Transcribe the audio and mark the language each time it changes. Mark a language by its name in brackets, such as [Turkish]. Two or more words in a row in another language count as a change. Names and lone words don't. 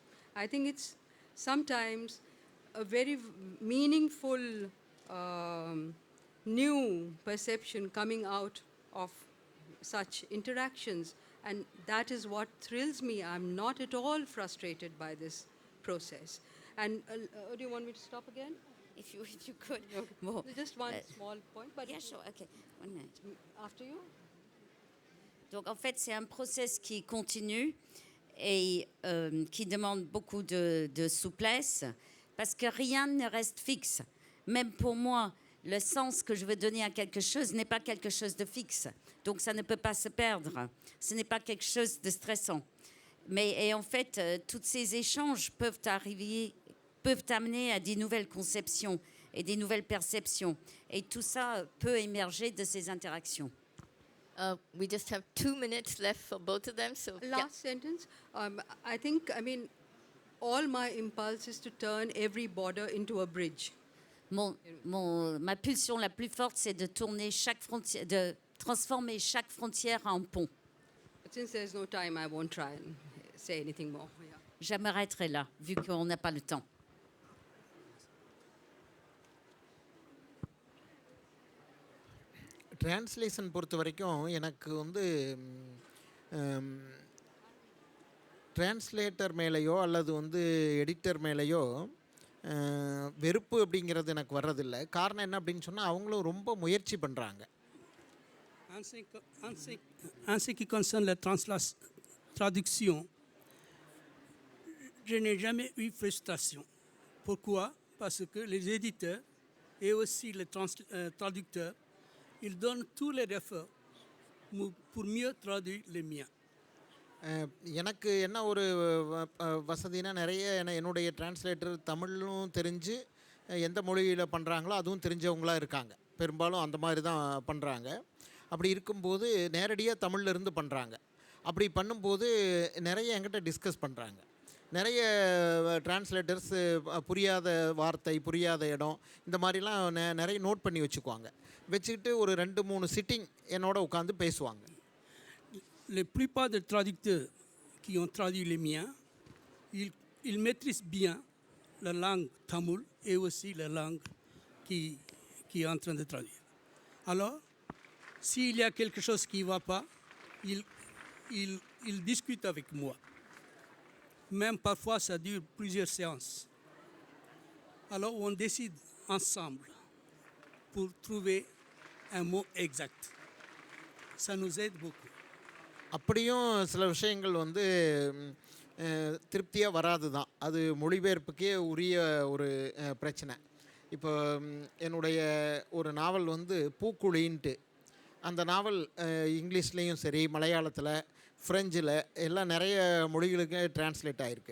[English] I think it's sometimes a very meaningful new perception coming out of such interactions, and that is what thrills me. I'm not at all frustrated by this process. And do you want me to stop again? If you could. Okay. Bon. Just one small point. But Yeah, sure. Okay. 1 minute. After you. [French] Donc en fait, c'est un process qui continue et qui demande beaucoup de souplesse parce que rien ne reste fixe. Même pour moi, le sens que je veux donner à quelque chose n'est pas quelque chose de fixe. Donc ça ne peut pas se perdre. Ce n'est pas quelque chose de stressant. Et en fait, tous ces échanges peuvent amener à des nouvelles conceptions et des nouvelles perceptions. Et tout ça peut émerger de ces interactions. [English] We just have 2 minutes left for both of them. So Last sentence. I mean, all my impulse is to turn every border into a bridge. [French] Ma pulsion la plus forte, c'est de transformer chaque frontière en pont. [English] But since there's no time, I won't try and say anything more. Yeah. [French] Je m'arrêterai là, vu qu'on n'a pas le temps. [Tamil] டிரான்ஸ்லேஷன் பொறுத்த வரைக்கும் எனக்கு வந்து டிரான்ஸ்லேட்டர் மேலேயோ அல்லது வந்து எடிட்டர் மேலேயோ வெறுப்பு அப்படிங்கிறது எனக்கு வர்றதில்லை. காரணம் என்ன அப்படின்னு சொன்னால் அவங்களும் ரொம்ப முயற்சி பண்ணுறாங்க. [French] En ce qui concerne la traduction, je n'ai jamais eu frustration. Pourquoi? Parce que les éditeurs et aussi les traducteurs, ils donnent tous les efforts pour mieux traduire les miens. [Tamil] எனக்கு என்ன ஒரு வசதினா நிறைய என்னுடைய டிரான்ஸ்லேட்டர் தமிழும் தெரிஞ்சு எந்த மொழியில் பண்ணுறாங்களோ அதுவும் தெரிஞ்சவங்களாக இருக்காங்க. பெரும்பாலும் அந்த மாதிரி தான் பண்ணுறாங்க. அப்படி இருக்கும்போது நேரடியாக தமிழ்லேருந்து பண்ணுறாங்க. அப்படி பண்ணும்போது நிறைய என்கிட்ட டிஸ்கஸ் பண்ணுறாங்க. நிறைய டிரான்ஸ்லேட்டர்ஸ் புரியாத வார்த்தை, புரியாத இடம், இந்த மாதிரிலாம் நிறைய நோட் பண்ணி வச்சுக்குவாங்க. வச்சுக்கிட்டு ஒரு 2-3 சிட்டிங் என்னோட உட்காந்து பேசுவாங்க. [French] La plupart des traducteurs qui ont traduit les miens, ils maîtrisent bien la langue tamoul et aussi la langue qui est en train de traduire. Alors, s'il y a quelque chose qui ne va pas, ils discutent avec moi. Même parfois, ça dure plusieurs séances. Alors, on décide ensemble pour trouver un mot exact. Ça nous aide beaucoup. [Tamil] அப்படியும் சில விஷயங்கள் வந்து திருப்தியாக வராது தான். அது மொழிபெயர்ப்புக்கே உரிய ஒரு பிரச்சனை. இப்போ என்னுடைய ஒரு நாவல் வந்து பூக்குழின்ட்டு, அந்த நாவல் இங்கிலீஷ்லேயும் சரி, மலையாளத்தில், ஃப்ரெஞ்சில் எல்லாம் நிறைய மொழிகளுக்கு டிரான்ஸ்லேட் ஆகிருக்கு.